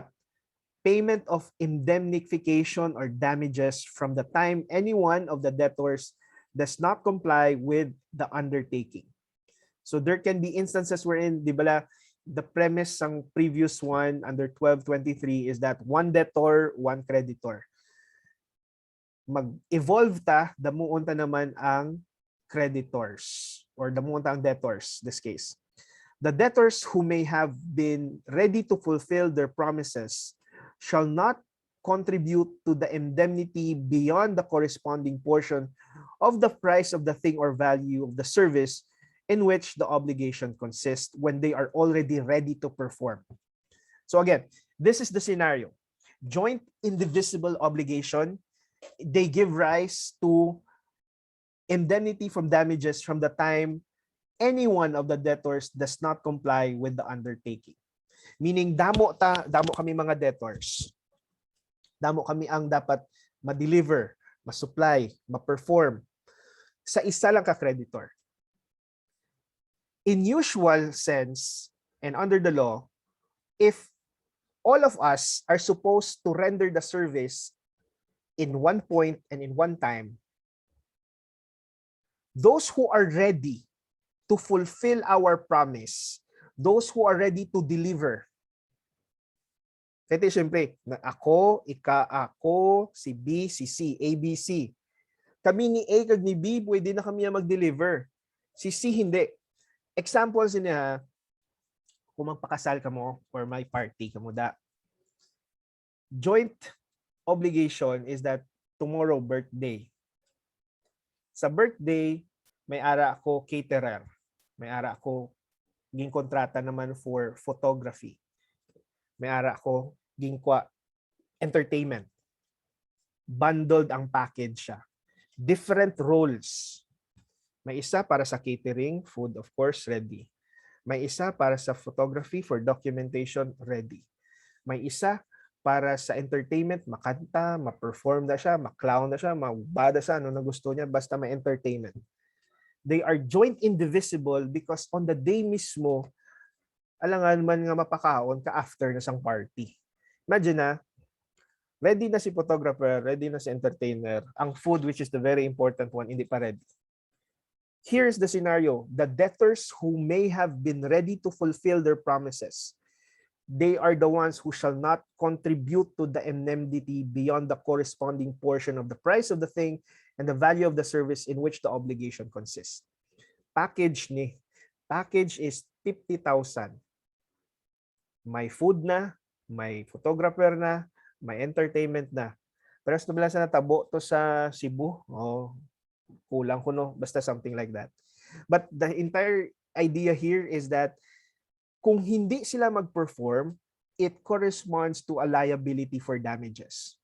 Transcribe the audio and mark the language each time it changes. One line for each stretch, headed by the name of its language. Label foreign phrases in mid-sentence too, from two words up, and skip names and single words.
English: Payment of indemnification or damages from the time any one of the debtors does not comply with the undertaking. So there can be instances wherein,
Filipino: di ba,
English: the premise ng previous one under 1223 is that one debtor, one creditor.
Hiligaynon: Mag-evolve ta, damuon ta naman ang creditors or damuon ta ang debtors,
English: this case. The debtors who may have been ready to fulfill their promises shall not contribute to the indemnity beyond the corresponding portion of the price of the thing or value of the service in which the obligation consists when they are already ready to perform. So again, this is the scenario. Joint indivisible obligation, they give rise to indemnity from damages from the time any one of the debtors does not comply with the undertaking. Meaning,
Hiligaynon: damo kami mga debtors. Damo kami ang dapat ma-deliver, ma-supply, ma-perform sa isa lang ka-creditor.
English: In usual sense, and under the law, if all of us are supposed to render the service in one point and in one time, Those who are ready to fulfill our promise, those who are ready to deliver.
Filipino: Kasi siyempre, ako, ako, si B, si C, A, B, C.
Hiligaynon: Kami ni A kag ni B, pwede na kami mag-deliver.
Filipino: Si C, hindi.
Hiligaynon: Example niya, kung magpakasal ka mo or may party ka mo da.
English: Joint obligation is that tomorrow birthday.
Hiligaynon: Sa birthday, may ara ako caterer. May ara ako ging kontrata naman for photography. May ara ako ging kwa entertainment. Bundled ang package siya.
English: Different roles.
Hiligaynon: May isa para sa catering,
English: food of course ready.
Hiligaynon: May isa para sa photography
English: for documentation ready.
Hiligaynon: May isa para sa entertainment, makanta, ma-perform na siya, ma-clown na siya, mabada siya, ano na gusto niya, basta may entertainment.
English: They are joint indivisible because on the day mismo,
Hiligaynon: alangan man nga mapakaon ka after na sang party. Imagine na, ready na si photographer, ready na si entertainer.
English: Ang food, which is the very important one,
Filipino: hindi pa
English: ready. Here's the scenario. The debtors who may have been ready to fulfill their promises, they are the ones who shall not contribute to the indemnity beyond the corresponding portion of the price of the thing and the value of the service in which the obligation consists. Package ni. Package is 50,000.
Hiligaynon: May food na, may photographer na, may entertainment na. Pero sa nabila sa natabo to sa Cebu, kulang ko no, basta something like that.
English: But the entire idea here is that
Hiligaynon: kung hindi sila mag-perform,
English: it corresponds to a liability for damages.